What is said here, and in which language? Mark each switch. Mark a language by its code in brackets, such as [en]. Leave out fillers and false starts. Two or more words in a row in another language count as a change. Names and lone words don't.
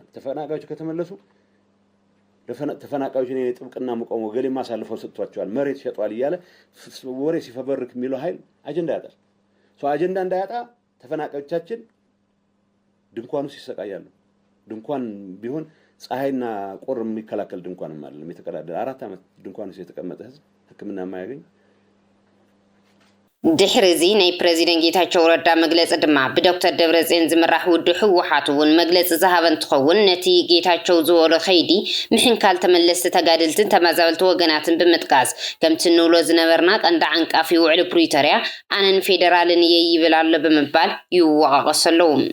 [am] ተፈናቃዮች ከተመለሱ ተፈናቃዮች እኔ ጥብቅና መቆም ገሌ ማሳልፈው ሰጥቷቸዋል መሬት ሸጧል እያለ ወሬ ሲፈበርክ የሚለው ኃይል አጀንዳ ያጣል። አጀንዳ እንዳያጣ ተፈናቃዮቻችን ድንኳን ውስጥ ይሰቃያሉ። ድንኳን ቢሆን ፀሐይና ቆር የሚከላከል ድንኳንም አይደለም የተቀዳደረ 4 ዓመት ድንኳን ውስጥ የተቀመጠ ህዝብ ሕክምና የማያገኝ። [ti] ድሕሪ እዚ ናይ ፕሬዚደንት ጌታቸው ረዳ መግለፂ ድማ ብዶክተር ደብረጽዮን ዝምራሕ ውድብ ሕወሓት እውን መግለፂ ዝሃበ እንትኸውን ነቲ ጌታቸው ዝበሎ ኸይዲ ምሕንካል ተመለስቲ ተጋድልትን ተመዛበልቲ ወገናትን ብምጥቃስ ከምቲ ንብሎ ዝነበርና ቀንዲ ዓንቃፍ ውዕሊ ፕሪቶርያ ኣነን ፌደራልን እየ ይብል ኣሎ ብምባል ይወቃቀሱ ኣለዉ።